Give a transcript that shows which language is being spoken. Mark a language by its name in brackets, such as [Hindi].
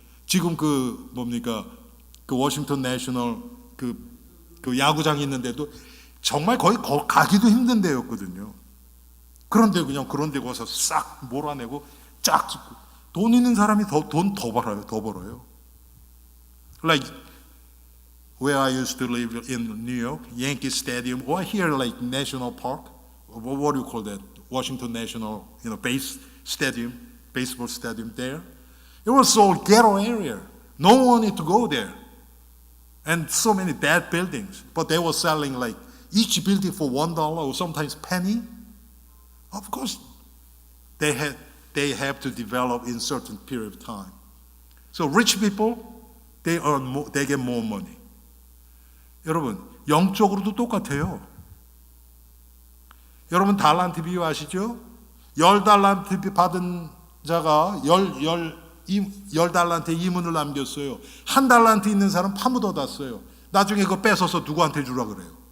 [Korean] 지금 그 워싱턴 내셔널 그 야구장이 있는데도 정말 거의 가기도 힘든 데였거든요. 그런데 그냥 그런 데 가서 싹 몰아내고 쫙 짓고 돈 있는 사람이 돈 더 벌어요. [English] Like where I used to live in New York, Yankee Stadium, or here like National Park, what do you call that? Washington National, baseball stadium there. It was all ghetto area. No one wanted to go there. And so many bad buildings. But they were selling like each building for $1 or sometimes penny. Of course, they have to develop in certain period of time. So rich people, they get more money. [Korean] 여러분, 영적으로도 똑같아요. 여러분 달란트 비유 아시죠? 10달란트 받은 자가 10달란트의 이문을 남겼어요. 1달란트 있는 사람 파묻어놨어요. 나중에 그거 뺏어서 누구한테 주라 그래요.